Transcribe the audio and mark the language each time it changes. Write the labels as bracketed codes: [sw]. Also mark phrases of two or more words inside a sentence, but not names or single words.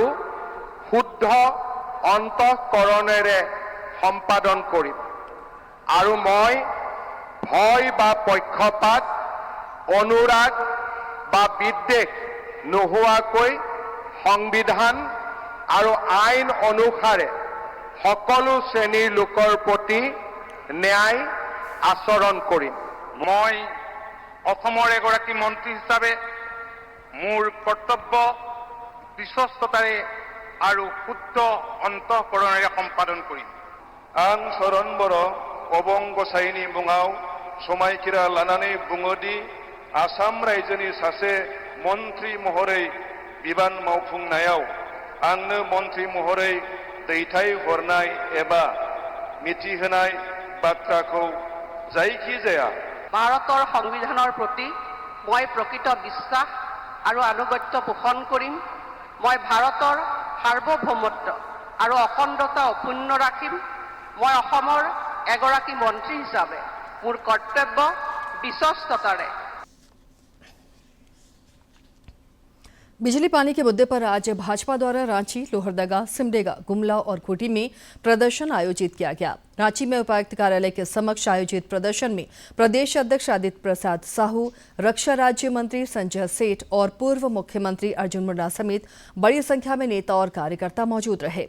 [as] শুদ্ধ অন্তঃকৰণেৰে সম্পাদন কৰিম আৰু মই ভয় বা পক্ষপাত, অনুৰাগ বা বিদ্বেষ নোহোৱাকৈ সংবিধান আৰু আইন অনুসাৰে সকলো শ্ৰেণীৰ লোকৰ প্ৰতি ন্যায় আচৰণ কৰিম। মই অসমৰ এগৰাকী মন্ত্ৰী হিচাপে মোৰ কৰ্তব্য বিশ্বস্ততাৰে আৰু শুদ্ধ অন্তঃকৰণেৰে সম্পাদন কৰিম। [brx] आं शरण बर' अबं गसाइनि मुङाव समायखिरा लानानै बुङोदि आसाम रायजोनि सासे मन्त्रि महरै बिबान मावफुंनायाव आंनो मन्त्रि महरै दैथाय हरनाय एबा मिथिहोनाय बाथ्राखौ जायखिजाया [as] ভাৰতৰ সংবিধানৰ প্ৰতি মই প্ৰকৃত বিশ্বাস আৰু আনুগত্য পোষণ কৰিম। মই ভাৰতৰ সাৰ্বভৌমত্ব আৰু অখণ্ডতা অক্ষুণ্ণ ৰাখিম। মই অসমৰ এগৰাকী মন্ত্ৰী হিচাপে মোৰ কৰ্তব্য বিশ্বস্ততাৰে। [hi] बिजली पानी के मुद्दे पर आज भाजपा द्वारा रांची, लोहरदगा, सिमडेगा, गुमला और खूंटी में प्रदर्शन आयोजित किया गया। रांची में उपायुक्त कार्यालय के समक्ष आयोजित प्रदर्शन में प्रदेश अध्यक्ष आदित्य प्रसाद साहू, रक्षा राज्य मंत्री संजय सेठ और पूर्व मुख्यमंत्री अर्जुन मुंडा समेत बड़ी संख्या में नेता और कार्यकर्ता मौजूद रहे।